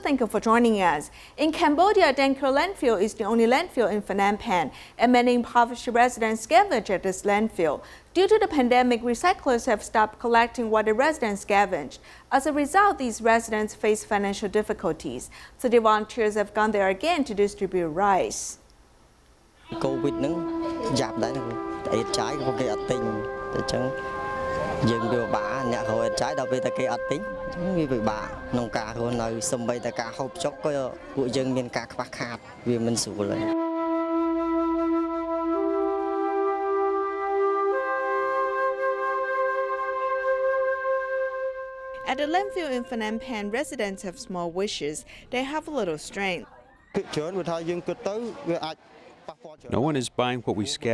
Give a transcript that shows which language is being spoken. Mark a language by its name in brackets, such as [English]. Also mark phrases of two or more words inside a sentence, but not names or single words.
[English] Thank you for joining us. In Cambodia, Dangkor landfill is the only landfill in Phnom Penh, and many impoverished residents scavenge at this landfill. Due to the pandemic, recyclers have stopped collecting what the residents scavenge. As a result, these residents face financial difficulties. So the volunteers have gone there again to distribute rice. [Khmer] COVID ហ្នឹងយ៉ាប់ដែរណាអីចាយក៏គេអត់ទិញតែចឹងយើងវាពិបាកអ្នករកអីចាយដល់ពេលតែគេអត់ទិញវាពិបាកក្នុងការរស់នៅសំបីតែការហូបចុកក៏ពួកយើងមានការខ្វះខាតវាមិនស្រួលទេ [English] At the landfill in Phnom Penh, residents have small wishes. They have a little strength. No one is buying what we scavenged.